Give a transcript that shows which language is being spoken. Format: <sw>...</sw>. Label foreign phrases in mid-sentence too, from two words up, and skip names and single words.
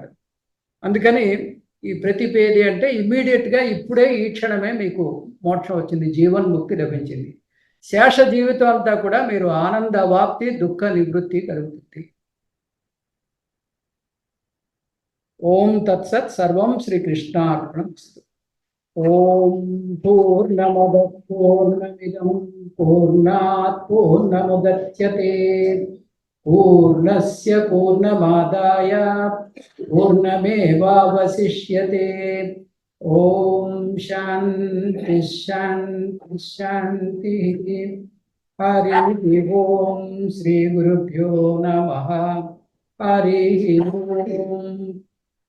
<te>అందుకని ఈ ప్రతిపేది అంటే ఇమ్మీడియట్గా ఇప్పుడే ఈ క్షణమే మీకు మోక్షం వచ్చింది, జీవన్ముక్తి లభించింది. శేష జీవితం అంతా కూడా మీరు ఆనంద వాప్తి, దుఃఖ నివృత్తి కలుగుతుంది.</te> <sa>ఓం తత్సత్. సర్వం శ్రీకృష్ణార్పణమస్తు. ఓం పూర్ణమద పూర్ణమిదం పూర్ణాత్ పూర్ణముదచ్యతే పూర్ణస్య పూర్ణమాదాయ పూర్ణమేవావశిష్యతే. ఓం శాంతి శాంతి శాంతి. హరి ఓం. శ్రీ గురుభ్యో నమః. हरि ओम।</sa>